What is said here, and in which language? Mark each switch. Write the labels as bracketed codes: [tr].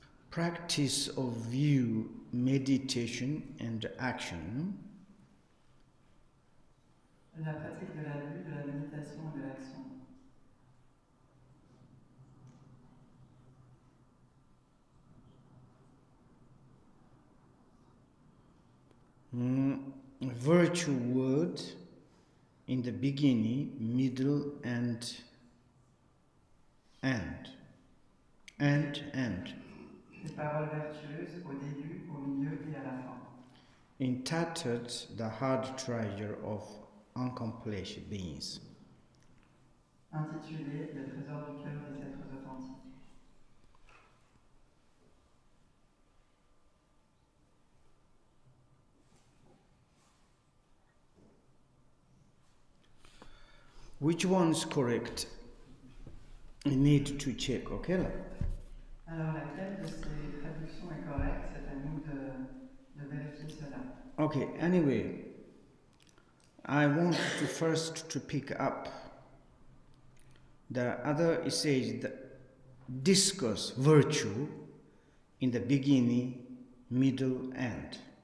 [en] Practice of view, meditation and action. [fr] La pratique de la vue, de la méditation et de l'action. [en] Virtue word in the beginning, middle and end. End. [fr] Les paroles vertueuses au début, au milieu et à la fin. [en] Entitled the hard treasure of unaccomplished beings. [fr] Intitulé Le trésor du cœur des êtres authentiques. [en] Which one is correct? You need to check, okay? [fr] Alors, laquelle de ces traductions est correcte? C'est à nous de vérifier cela. [en] Okay, anyway, I want to first to pick up the other, it says, the discuss virtue in the beginning, middle, end.